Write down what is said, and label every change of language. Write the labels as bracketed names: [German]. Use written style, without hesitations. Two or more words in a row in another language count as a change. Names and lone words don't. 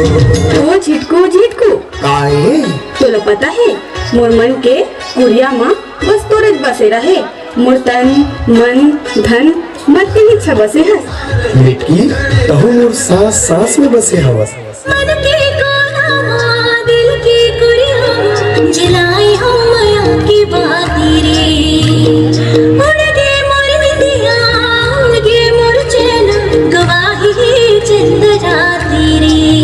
[Chhattisgarhi] ओ झिटकू झिटकू काहे तोला पता है मोर मन के कुड़िया माँ बस तोरज बसे रहे। मोर तन मन धन मत के इच्छा बसे हस। मिट्टी तहु मोर सांस सांस में बसे हवस। मन के कोना दिल की कुड़िया जलाए हम माया की बाती रे। उड़ गे मोर निदिया उड़ गे मोर चैन, गवाही चंद राती रे।